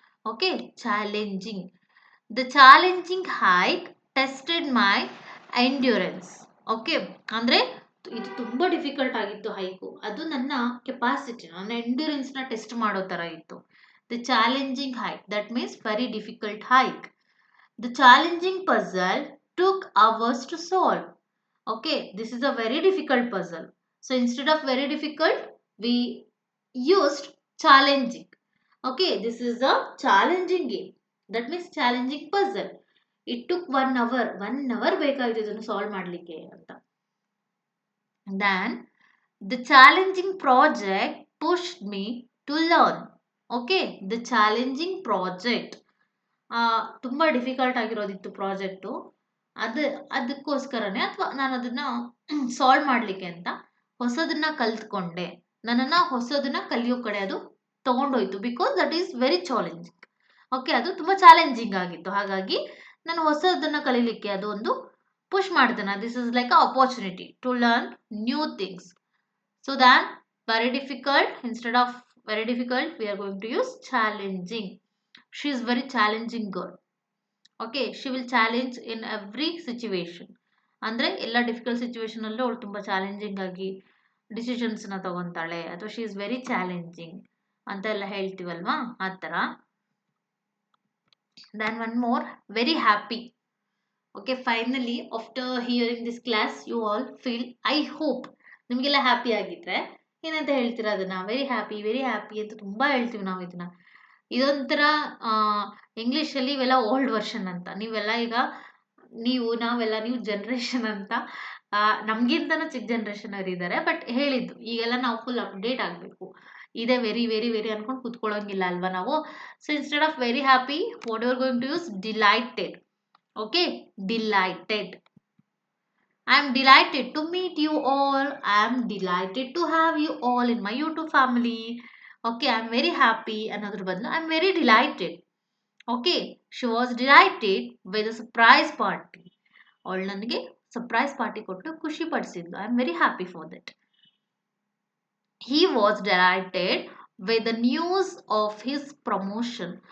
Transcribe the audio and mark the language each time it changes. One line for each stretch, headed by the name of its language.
English: Okay, challenging. The challenging hike tested my endurance.
Kannada: Okay, ಅಂದರೆ ಇದು ತುಂಬ ಡಿಫಿಕಲ್ಟ್ ಆಗಿತ್ತು ಹೈಕು, ಅದು ನನ್ನ ಕೆಪಾಸಿಟಿ, ನನ್ನ ಎಂಡ್ಯೂರೆನ್ಸ್ನ ಟೆಸ್ಟ್ ಮಾಡೋ ಥರ ಇತ್ತು.
English: The challenging hike, that means very difficult hike. The challenging puzzle took hours to solve. Okay, this is a very difficult puzzle. So instead of very difficult, we used challenging. Okay, this is a challenging game. That means challenging puzzle. It took 1 hour.
Kannada: 1 hour ಬೇಕಾಯಿತು ಇದನ್ನು solve ಮಾಡಲಿಕ್ಕೆ ಅಂತ.
English: Then the challenging project pushed me to learn. Okay, the challenging project.
Kannada: ತುಂಬ difficult ಆಗಿರೋದಿತ್ತು project, ಅದಕ್ಕೋಸ್ಕರನೇ ಅಥವಾ ನಾನು ಅದನ್ನು solve ಮಾಡಲಿಕ್ಕೆ ಅಂತ ಹೊಸದನ್ನ ಕಲ್ತ್ಕೊಂಡೆ. ನನ್ನನ್ನು ಹೊಸದನ್ನ ಕಲಿಯೋ ಕಡೆ ಅದು ತೊಗೊಂಡೋಯ್ತು.
English: Because that is very challenging.
Kannada: Okay, ಅದು ತುಂಬ ಚಾಲೆಂಜಿಂಗ್ ಆಗಿತ್ತು, ಹಾಗಾಗಿ ನಾನು ಹೊಸದನ್ನ ಕಲೀಲಿಕ್ಕೆ ಅದು ಒಂದು ಪುಷ್ ಮಾಡ್ತೇನೆ.
English: This is like a opportunity to learn new things. So than very difficult, instead of very difficult we are going to use challenging. She is very challenging girl. Okay, she will challenge in every situation.
Kannada: ಅಂದರೆ ಎಲ್ಲ difficult ಸಿಚುವೇಶನಲ್ಲೂ ಅವಳು ತುಂಬ challenging ಆಗಿ ಡಿಸಿಷನ್ಸ್ನ ತಗೊತಾಳೆ, ಅಥವಾ
English: she is very challenging
Kannada: ಅಂತ ಎಲ್ಲ ಹೇಳ್ತೀವಲ್ವಾ, ಆ ಥರ.
English: Then one more, very happy. Okay, finally after hearing this class you all feel, I hope
Kannada: ನಿಮಗೆಲ್ಲ ಹ್ಯಾಪಿ ಆಗಿದ್ರೆ ಏನಂತ ಹೇಳ್ತೀರಾ ಅದನ್ನು? ವೆರಿ ಹ್ಯಾಪಿ ಅಂತ ತುಂಬ ಹೇಳ್ತೀವಿ ನಾವು ಇದನ್ನು. ಇದೊಂಥರ ಇಂಗ್ಲೀಷಲ್ಲಿ ಇವೆಲ್ಲ ಓಲ್ಡ್ ವರ್ಷನ್ ಅಂತ. ನೀವೆಲ್ಲ ಈಗ ನಾವೆಲ್ಲ ನ್ಯೂ ಜನ್ರೇಷನ್ ಅಂತ. ನಮಗಿಂತನೂ ಚಿಕ್ಕ ಜನ್ರೇಷನ್ ಅವ್ರು ಇದ್ದಾರೆ. ಬಟ್ ಹೇಳಿದ್ದು ಈಗೆಲ್ಲ ನಾವು ಫುಲ್ ಅಪ್ಡೇಟ್ ಆಗಬೇಕು. ಇದೇ ವೆರಿ ವೆರಿ ವೆರಿ ಅನ್ಕೊಂಡು ಕೂತ್ಕೊಳ್ಳೋಂಗಿಲ್ಲ ಅಲ್ವಾ ನಾವು.
English: So instead of very happy, what you are going to use? Delighted. Okay, delighted. I am delighted to meet you all. I am delighted to have you all in my YouTube family. Okay, I am very happy. Another bundle, I am very delighted. Okay, she was delighted with a surprise party.
Kannada: ಅವಳು ನನಗೆ surprise party ಕೊಟ್ಟು ಖುಷಿ ಪಡಿಸಿದ್ಲು.
English: I am very happy for that. He was delighted with the news of his promotion.